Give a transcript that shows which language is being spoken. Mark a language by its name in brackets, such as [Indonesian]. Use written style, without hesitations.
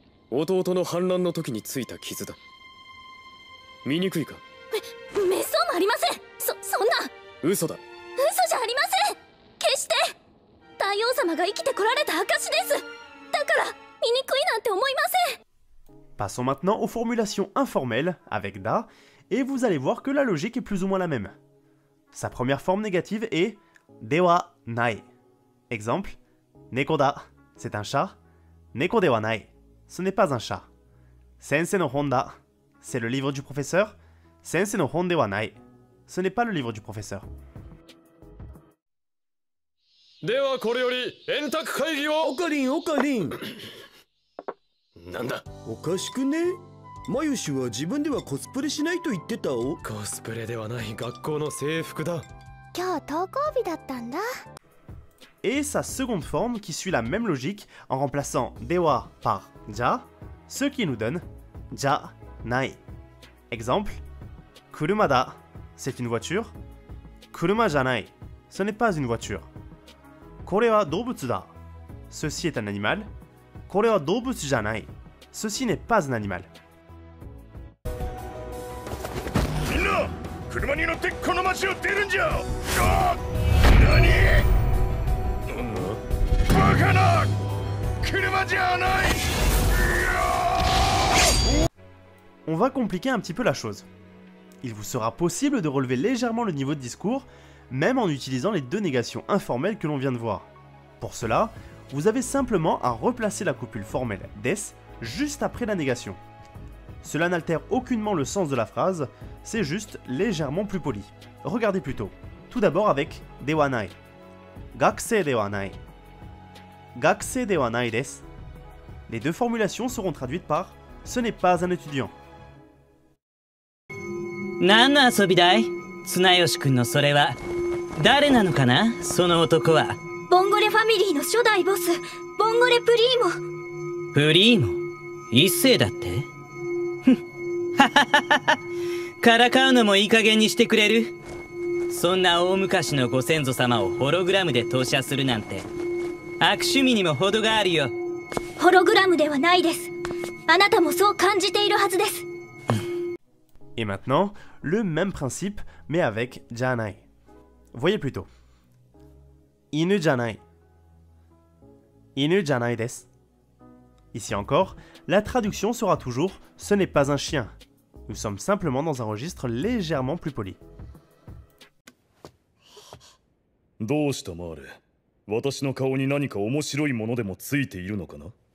[Japanese] 弟の反乱の時についた傷だ。見にくいか？めっそうもありません。そんな。嘘だ。嘘じゃありません。決して大王様が生きてこられた証です。だから見にくいなんて思いません。 [French] Passons maintenant aux formulations informelles avec da, et vous allez voir que la logique est plus ou moins la même. Sa première forme négative est [Japanese] dewa nai. [French] Exemple, [Japanese] neko da, [French] c'est un chat. [Japanese] Neko de wa nai, [French] ce n'est pas un chat. [Japanese] Sensei no hon da, [French] c'est le livre du professeur. [Japanese] Sensei no hon de wa nai, [French] ce n'est pas le livre du professeur. [Japanese] ではこれより円卓会議を。おかりんおかりん。なんだ。おかしくね？マユシは自分ではコスプレしないと言ってたお。コスプレではない学校の制服だ。今日登校日だったんだ。 [French] Et sa seconde forme qui suit la même logique en remplaçant dewa par ja, ce qui nous donne [Japanese] ja nai. [French] Exemple, [Japanese] kuruma da, [French] c'est une voiture. [Japanese] Kuruma janai, [French] ce n'est pas une voiture. [Japanese] Kore wa doubutsu da, [French] ceci est un animal. [Japanese] Kore wa doubutsu janai, [French] ceci n'est pas un animal. [Japanese] 車に乗ってこの街を出るんじゃ。何？バカな車じゃない。 [French] On va compliquer un petit peu la chose. Il vous sera possible de relever légèrement le niveau de discours, même en utilisant les deux négations informelles que l'on vient de voir. Pour cela, vous avez simplement à replacer la copule formelle des juste après la négation. Cela n'altère aucunement le sens de la phrase, c'est juste légèrement plus poli. Regardez plutôt. Tout d'abord avec [Japanese] dewanai. Gakusei dewanai. Gakusei dewanai desu. [French] Les deux formulations seront traduites par ce n'est pas un étudiant. [Japanese] 何の遊びだい？綱吉くんのそれは誰なのかな？その男はボンゴレファミリーの初代ボス、ボンゴレプリーモ。プリーモ？一世だって？ふん、はははは。からかうのもいい加減にしてくれる？そんな大昔のご先祖様をホログラムで投射するなんて悪趣味にも程があるよ。ホログラムではないです。あなたもそう感じているはずです。 [French] Et maintenant, le même principe, mais avec janai. Voyez plutôt. [Japanese] Inu janai. Inu janai desu. [French] Ici encore, la traduction sera toujours ce n'est pas un chien. Nous sommes simplement dans un registre légèrement plus poli. [Japanese] どうしたマーレ？私の顔に何か面白いものでもついているのかな？